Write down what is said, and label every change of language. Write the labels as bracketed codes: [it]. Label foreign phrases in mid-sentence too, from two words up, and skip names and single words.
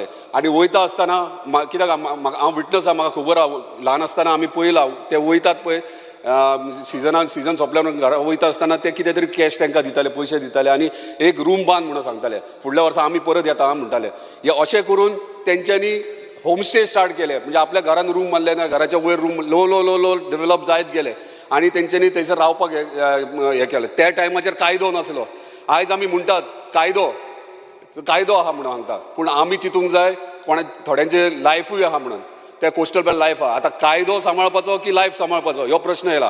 [kok] आनी वयता आसतना कित्याक हांव विटनस आहा, म्हाका खबर आहा, ल्हान आसतना आमी पळयलां ते वयतात पळय सीजन सोंपल्या म्हणून घरा वयता आसतना ते कितें तरी कॅश तांकां दिताले, पयशे दिताले आनी एक रूम बांद म्हणून सांगताले. फुडल्या वर्सा आमी परत येता म्हणटाले. हे अशें करून तेंच्यांनी [en] homestay start [kok] केले. म्हणजे आपल्या घरान रूम बांदले ना, घराच्या वयर रूम लो लो लो लो डेवलप जायत गेले आनी तेंच्यांनी थंयसर रावपाक हें केलें. त्या टायमाचेर कायदो नासलो. आयज आमी म्हणटात कायदो आहा म्हणून सांगता, पूण आमी चिंतूंक जाय कोणा थोड्यांचे लायफूय आहा म्हणून. त्या [en] coastal belt life [kok] आहा. आतां कायदो सांबाळपाचो की लायफ सांबाळपाचो हो प्रश्न येयला.